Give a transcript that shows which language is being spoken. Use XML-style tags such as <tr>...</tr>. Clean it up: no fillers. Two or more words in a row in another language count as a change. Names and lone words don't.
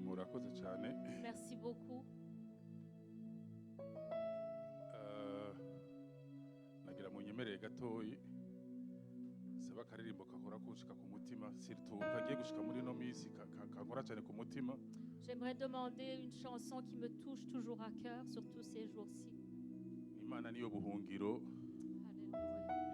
<rn>murakoze cyane.</rn> <fr>Merci beaucoup.</fr> <rn>Nagira munyemerere gatoyi saba akaririmbo kakora kushika ku mutima surtout kagiye gushika muri no misi kankora cyane ku mutima.</rn> <fr>J'aimerais demander une chanson qui me touche toujours à cœur, surtout ces jours-ci.</fr> <rn>Imana niyo buhungiro Alléluia.</rn>